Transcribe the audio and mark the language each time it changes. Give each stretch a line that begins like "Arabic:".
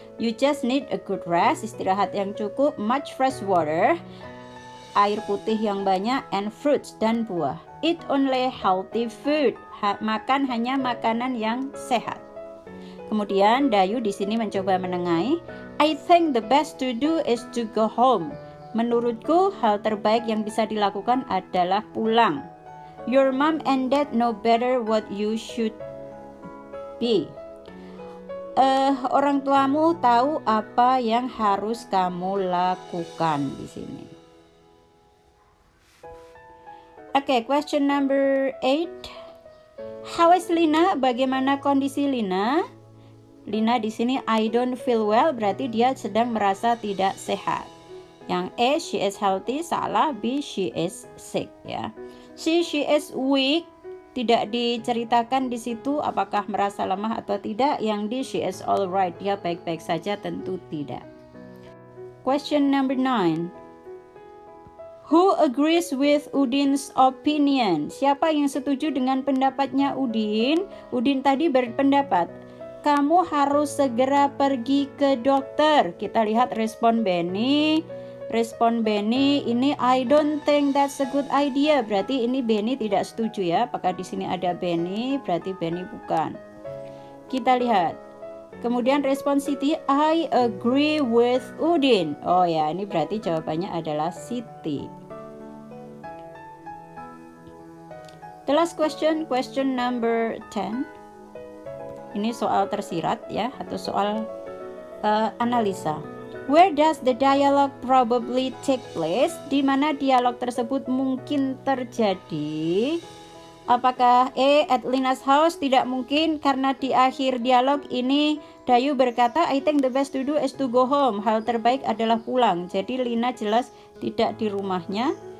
English: You just need a good rest,
Indonesian: istirahat yang cukup,
English: much fresh water,
Indonesian: air putih yang banyak,
English: and fruits
Indonesian: dan buah.
English: Eat only healthy food.
Indonesian: Makan hanya makanan yang sehat. Kemudian Dayu di sini mencoba menengahi.
English: I think the best to do is to go home.
Indonesian: Menurutku hal terbaik yang bisa dilakukan adalah pulang.
English: Your mom and dad know better what you should be.
Indonesian: Orang tuamu tahu apa yang harus kamu lakukan di sini.
English: Oke, question number 8. How is Lina?
Indonesian: Bagaimana kondisi Lina? Lina di sini
English: I don't feel well,
Indonesian: berarti dia sedang merasa tidak sehat. Yang A,
English: she is healthy,
Indonesian: salah. B,
English: she is sick
Indonesian: ya. C,
English: she is weak,
Indonesian: tidak diceritakan di situ apakah merasa lemah atau tidak. Yang D,
English: she is alright,
Indonesian: dia baik-baik saja, tentu tidak.
English: Question number 9. Who agrees with Udin's opinion?
Indonesian: Siapa yang setuju dengan pendapatnya Udin? Udin tadi berpendapat, kamu harus segera pergi ke dokter. Kita lihat respon Benny. Respon Benny ini
English: I don't think that's a good idea.
Indonesian: Berarti ini Benny tidak setuju ya. Apakah di sini ada Benny? Berarti Benny bukan. Kita lihat. Kemudian respon Siti,
English: I agree with Udin.
Indonesian: Oh ya, ini berarti jawabannya adalah Siti.
English: The last question number 10.
Indonesian: Ini soal tersirat ya, atau soal analisa.
English: Where does the dialogue probably take place?
Indonesian: Di mana dialog tersebut mungkin terjadi? Apakah
English: at Lina's house?
Indonesian: Tidak mungkin, karena di akhir dialog ini Dayu berkata,
English: I think the best to do is to go home.
Indonesian: Hal terbaik adalah pulang. Jadi Lina jelas tidak di rumahnya.